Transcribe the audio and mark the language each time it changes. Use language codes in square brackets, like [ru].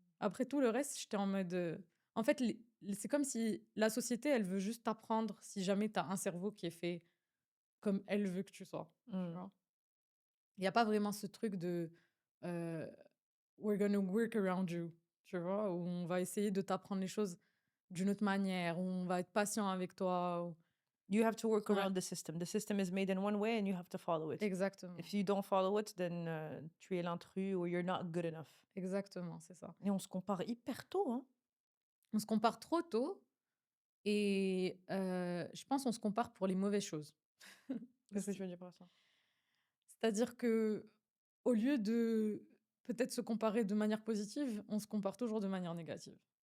[fr] Après tout le reste, j'étais en mode, en fait, c'est comme si la société, elle veut juste t'apprendre si jamais tu as un cerveau qui est fait comme elle veut que tu sois, tu Mmh. vois? Il y a pas vraiment ce truc de, heu, [en] «We're gonna work around you», [fr] tu vois? Où on va essayer de t'apprendre les choses d'une autre manière, où on va être patient avec toi, ou [en] You have to work [fr] ouais, [en] around the system. The system is made in one way and you have to follow it. [fr] exactement, [en] If you don't follow it, then, [fr] tu es l'intrus [en] or you're not good enough. [fr] exactement, c'est ça. Et on se compare hyper tôt, hein. On se compare trop tôt et je pense on se compare pour les mauvaises choses Qu'est-ce que tu aussi. veux dire par ça? C'est-à-dire que au lieu de peut-être se comparer de manière positive, on se compare toujours de manière négative.